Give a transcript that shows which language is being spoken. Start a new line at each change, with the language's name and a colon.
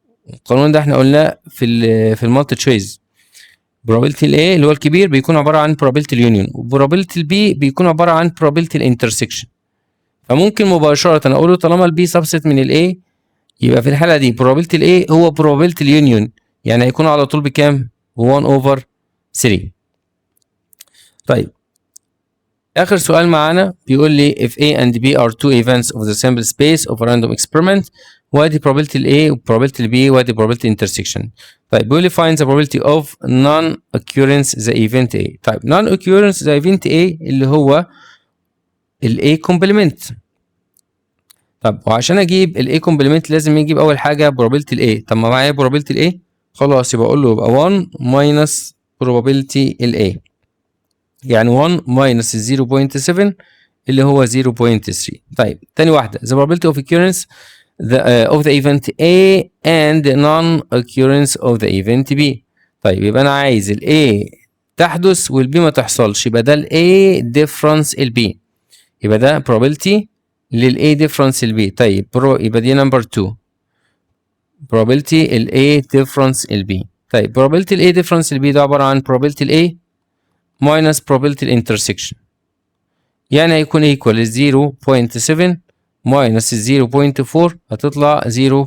Arabic: القانون ده احنا قلناه في المالتي تشويز. probability الاي اللي هو الكبير بيكون عبارة عن probability اليونيون، وprobability البي بيكون عبارة عن probability الانترسكشن. فممكن مباشرة اقول له طالما البي subset من الاي يبقى في الحالة دي probability الاي هو probability اليونيون، يعني هيكون على طول بكام؟ ب 1 over 3. طيب آخر سؤال معانا بيقول لي
English: if A and B are two events of the sample space of a random experiment
Arabic: وادي probability ال A و probability ال B وادي probability intersection. طيب بيقول لي
English: find the probability of non-occurrence the event A.
Arabic: طيب
English: non-occurrence the event A
Arabic: اللي هو ال A complement. طب وعشان اجيب ال A complement لازم يجيب اول حاجة probability ال A. طب ما معايا probability ال A خلاص يبقى اقول له يبقى 1 minus probability ال A، يعني 1 minus 0.7 اللي هو 0.3. طيب تاني واحدة
English: the probability of occurrence of the event A and non-occurrence of the event B.
Arabic: طيب يبقى أنا عايز ال A تحدث وال B ما تحصلش، يبقى ده ال A difference ال B، يبقى ده probability لل A difference ال B. طيب يبقى دي number 2 probability ال A difference ال B. طيب probability ال A difference ال B ده عبارة عن probability ال A minus probability الانترسكشن، يعني هيكون equal 0.7 minus 0.4 هتطلع 0.3.